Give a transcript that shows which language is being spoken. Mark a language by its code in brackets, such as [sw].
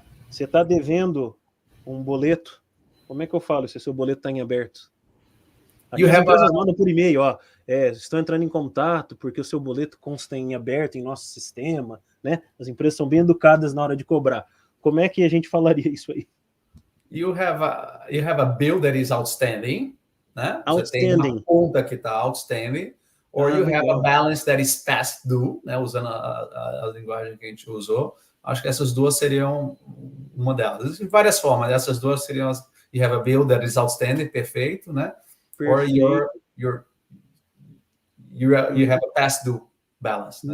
[pt] Você está devendo um boleto. Como é que eu falo se o seu boleto está em aberto? As empresas mandam por e-mail, ó. Estão entrando em contato porque o seu boleto consta em aberto em nosso sistema, né? As empresas são bem educadas na hora de cobrar. Como é que a gente falaria isso aí? [en] You have a bill that is outstanding, né? Outstanding. [pt] Você tem uma conta que está [en] outstanding, or you have a balance that is past due, né? [pt] Usando a linguagem que a gente usou. Acho que essas duas seriam uma delas. Existem várias formas. Essas duas seriam [en] you have a bill that is outstanding, [pt] perfeito, né? Perfeito. [en] Or you have a past due balance. Né?